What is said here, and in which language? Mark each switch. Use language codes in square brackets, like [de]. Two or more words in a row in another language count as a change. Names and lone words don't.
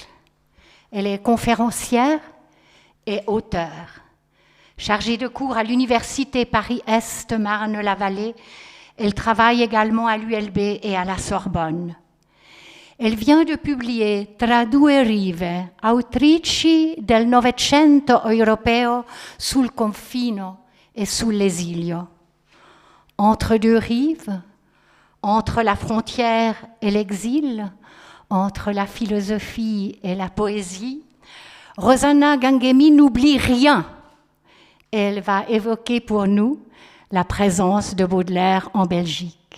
[fr] Elle est conférencière et auteure. Chargée de cours à l'Université Paris-Est Marne-la-Vallée, elle travaille également à l'ULB et à la Sorbonne. Elle vient de publier Tra due rive, autrici del Novecento europeo sul confino e sull'esilio. Entre deux rives, entre la frontière et l'exil, entre la philosophie et la poésie, Rosana Gangemi n'oublie rien Elle va évoquer pour nous la présence de Baudelaire en Belgique.